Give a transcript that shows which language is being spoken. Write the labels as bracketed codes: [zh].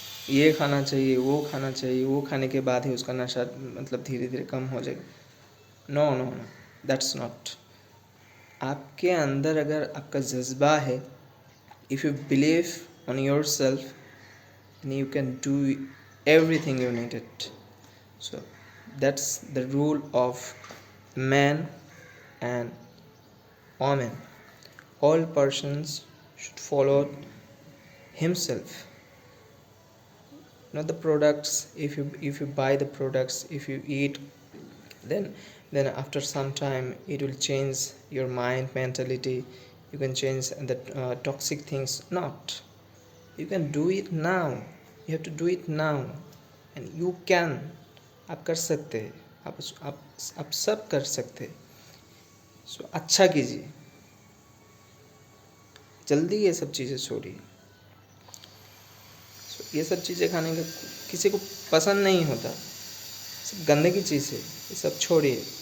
[hi] ये खाना चाहिए, वो खाना चाहिए, वो खाने के बाद ही उसका नशा मतलब धीरे धीरे कम हो जाएगा। [en] No no no, that's not. [hi] आपके अंदर अगर आपका जज्बा है, [en] If you believe on yourself, then you can do everything you needed. So that's the rule of man and woman. All persons should follow himself, not the products. If you buy the products, if you eat, then after some time it will change your mind mentality. You can change the toxic things. Not, you can do it now. You have to do it now, and you can. [hi] आप कर सकते हैं, आप सब कर सकते हैं। सो अच्छा कीजिए, जल्दी ये सब चीज़ें छोड़िए। सो ये सब चीज़ें खाने का किसी को पसंद नहीं होता, सब गंदे की चीज़ है, ये सब छोड़िए।